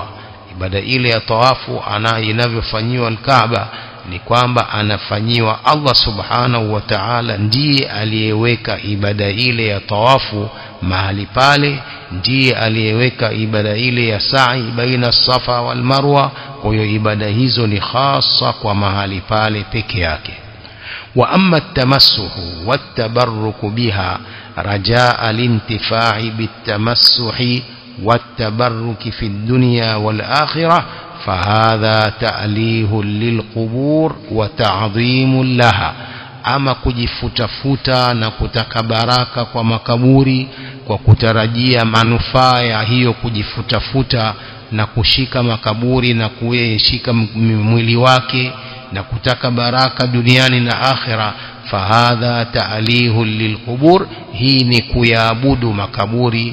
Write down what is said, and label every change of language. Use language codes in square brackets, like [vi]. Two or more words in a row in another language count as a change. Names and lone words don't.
[sw] Ibada ile ya tawafu inavyofanywa Al-Kaaba ni kwamba anafanyiwa Allah [ar] سبحانه وتعالى, [sw] ndiye aliyeweka ibada ile ya tawafu mahali pale, ndiye aliyeweka ibada ile ya sa'i baina Safa wal Marwa. Kwa hiyo ibada hizo ni khasa kwa mahali pale peke yake. [ar] وأما التمسح والتبرك بها رجاء الانتفاع بالتمسح والتبرك في الدنيا والآخرة، فهذا تأليه للقبور وتعظيم لها. [sw] أما kujifutafuta na kutaka baraka kwa makaburi kwa kutarajia manufaa ya hiyo kujifutafuta na kushika makaburi na kushika mwili wake na kutaka baraka duniani na akhira, [ar] فهذا تأليه للقبور, [sw] hii ni kuyaabudu makaburi.